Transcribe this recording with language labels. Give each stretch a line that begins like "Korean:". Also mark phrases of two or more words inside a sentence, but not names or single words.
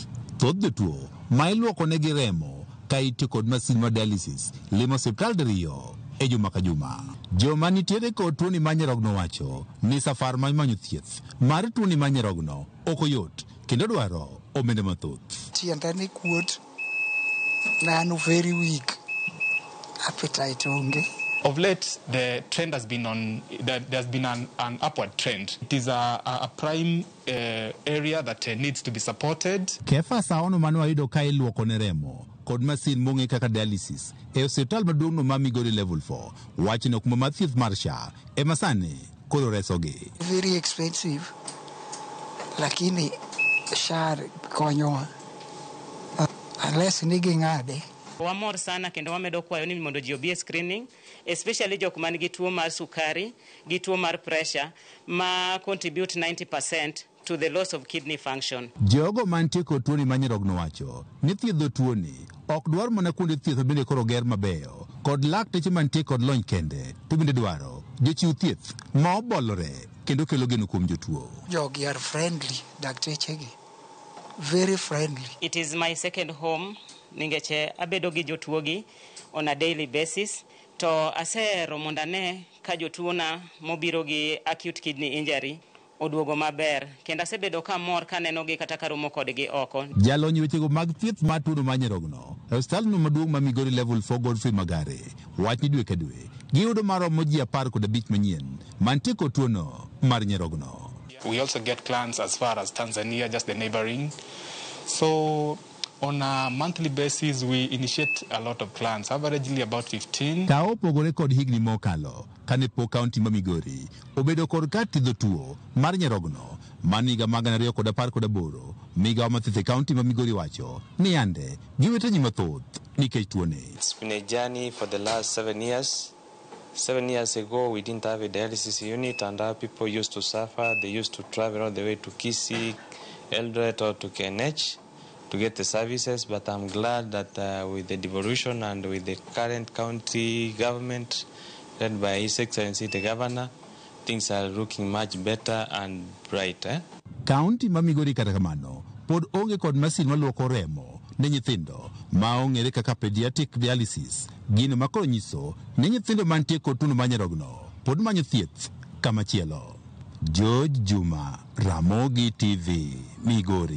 Luo (Kenya and Tanzania): Thoth jotuo ma iluoko negi remo ka itiyo kod masin mar dialysis limo osiptal diriyo e juma ka juma. Joma nitiere kod tuoni mar nyarogno wacho ni safar ma manyo thieth mar tuoni mar nyarogno ok oyot kendo dwaro omenda mathoth. Tienda ni kuot, nanu
English: very weak,
Luo (Kenya and Tanzania): appetite onge.
English: Of late, the trend has been there's been an upward trend. It is a prime area that needs to be supported.
Luo (Kenya and Tanzania): Kefa saono mano ayudo ka iluoko ne remo kod masin mong'e kaka dialysis e osiptal maduong'no ma Migori level 4 wachno kuma mar thieth mar SHA ema sani koro resogi.
English: Very expensive,
Luo (Kenya and Tanzania): lakini SHA konyowa unless nigi ng'ade. Wamor sana kendo wamedo kwayo ni mondo ji obie screening, especially jok man gi tuo mar sukari, gi tuo mar pressure ma
English: contribute 90% to the loss of kidney function.
Luo (Kenya and Tanzania): Jogo mantie kod tuoni mar nyarogno wacho ni thiedho tuoni ok dwar mana kuonde thieth bende koro ger mabeyo kod lakteche mantie kod lony kende, to bende dwaro jochiw thieth ma obolore kendo kelo geno kuom jotuo. Jogi
English: are friendly,
Luo (Kenya and Tanzania): daktechegi
English: very friendly. It is my second home.
Luo (Kenya and Tanzania): Ningeche abedo gi jotuogi
English: on a daily basis
Luo (Kenya and Tanzania): to asero mondane ka jotuona mobiro gi
English: acute kidney injury
Luo (Kenya and Tanzania): oduogo maber kendo asebedo ka mor kaneno gi kata karomo kodgi oko. Jalony wechego mag thieth mar tuo mar nyarogno e osiptalno maduong' ma Migori level 4 Godfrey Magare wach ni dwe ka dwe giyudo maromo ji 15 manyien mantie kod tuono mar nyarogno.
English: We also get clients as far as Tanzania, just the neighboring. So on a monthly basis, we initiate a lot of clients, averagely about 15.
Luo (Kenya and Tanzania): Ka opogore kod higni mokalo, kane po kaunti ma Migori obedo kod kar thiedho tuo mar nyarogno maniga mag 2018 migawo mathieth e kaunti ma Migori wacho ni ande giwete ji mathoth nikech tuone.
English: It's been a journey for the last 7 years. 7 years ago, we didn't have a dialysis unit, and our people used to suffer. They used to travel all the way to Kisii, Eldoret, or to KNH to get the services, but I'm glad that with the devolution and with the current county government led by His Excellency the Governor, things are looking much better and brighter.
Luo (Kenya and Tanzania): County ma Migori kata kamano pod onge kod masin maluoko remo ne nyithindo ma ong'ere kaka
English: pediatric dialysis,
Luo (Kenya and Tanzania): gino makoro nyiso ne nyithindo mantie kod tuo mar nyarogno pod manyo thieth kamachielo. George Juma, Ramogi TV, Migori.